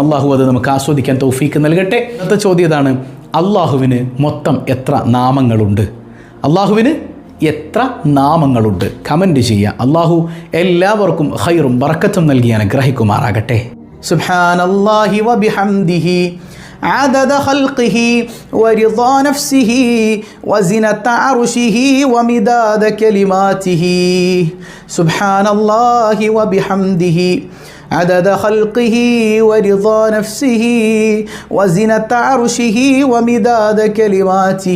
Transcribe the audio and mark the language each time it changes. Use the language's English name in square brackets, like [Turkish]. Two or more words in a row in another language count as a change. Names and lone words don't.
[Malayalam] അള്ളാഹു അത് നമുക്ക് ആസ്വദിക്കാൻ തൗഫീക്ക് നൽകട്ടെ. അടുത്ത ചോദ്യം ഇതാണ്: അള്ളാഹുവിന് മൊത്തം എത്ര നാമങ്ങളുണ്ട്? അള്ളാഹുവിന് എത്ര നാമങ്ങളുണ്ട്? കമൻറ്റ് ചെയ്യുക. അള്ളാഹു എല്ലാവർക്കും ഖൈറും ബറക്കത്തും നൽകി അനുഗ്രഹിക്കുമാറാകട്ടെ. [Arabic] سبحان الله وبحمده عدد خلقه ورضا نفسه وزنة عرشه ومداد كلماته. سبحان الله وبحمده عدد خلقه ورضا نفسه وزنة عرشه ومداد كلماته.